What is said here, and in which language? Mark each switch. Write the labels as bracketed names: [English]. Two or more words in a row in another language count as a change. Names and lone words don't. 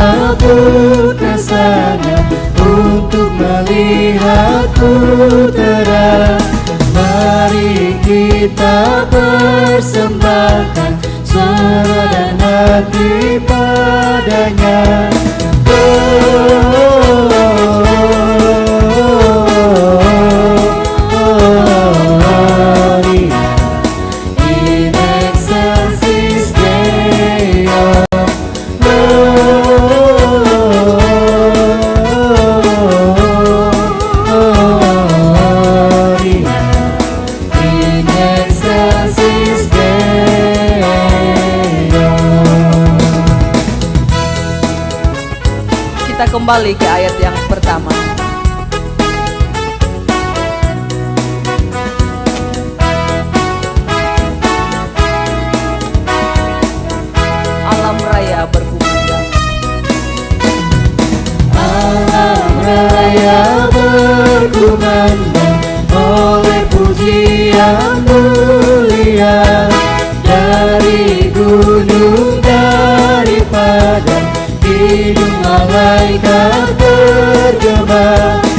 [Indonesian] pun ke sana untuk melihatku terang. Mari kita persembahkan suara dan hati padanya. [Latin] In excelsis Deo, in excelsis Deo. [Indonesian] Kita kembali ke ayat yang pertama. Alam raya berkumandang. Alam raya berkumandang oleh pujian mulia dari gunung, dari padang, hidung malaikat bergema.